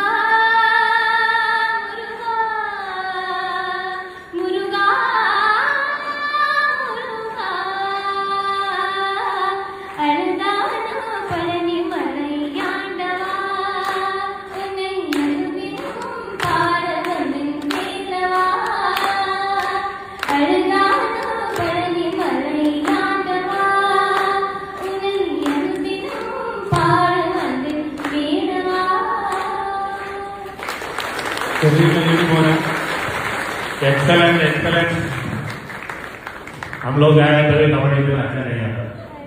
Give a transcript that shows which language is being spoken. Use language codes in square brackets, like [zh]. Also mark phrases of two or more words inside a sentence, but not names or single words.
[ta] முருகா அழகான பழனி மலையாண்டவா, உன்னை அனுதினம் பாட வந்தேன் கேளவா, அழகான பழனி மலையாண்டவா, உன்னை அனுதினம் பாட வந்தேன் கேளவா. [en] excellent excellent. [hi] हम लोग आए तभी नवनीत अच्छा नहीं आता.